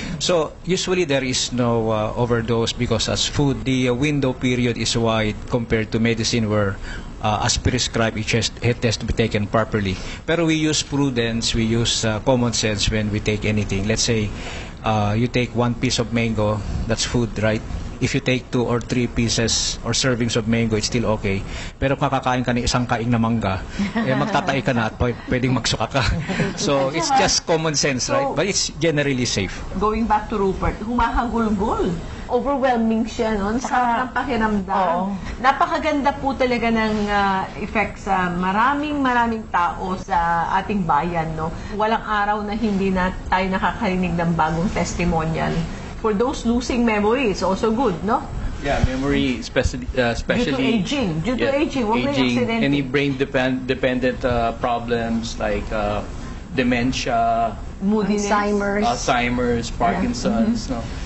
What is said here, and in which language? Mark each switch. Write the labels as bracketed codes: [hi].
[en] So usually there is no overdose because as food, the window period is wide compared to medicine where as prescribed, it has to be taken properly. [tl] Pero [en] we use prudence, we use common sense when we take anything. Let's say you take 1 piece of mango, that's food, right? If you take 2 or 3 pieces or servings of mango, it's still okay. [tl] Pero kakakain ka ng isang kaing na mangga, magtatay ka na at pwedeng magsuka ka. [en] So it's just common sense, right? But it's generally safe. Going back to Rupert, [tl] humahagulgol. [en] Overwhelming siya, no? [tl] Sarap ng pakiramdam. Napakaganda po talaga ng effect sa maraming tao sa ating bayan, no? Walang araw na hindi na tayo nakakarinig ng bagong testimonial. [en] For those losing memory, it's also good, no? Yeah, memory, especially Due to aging. Due to aging. [tl] Huwag may [en] accident. Any brain-dependent problems like dementia, moodiness, Alzheimer's, Parkinson's. No?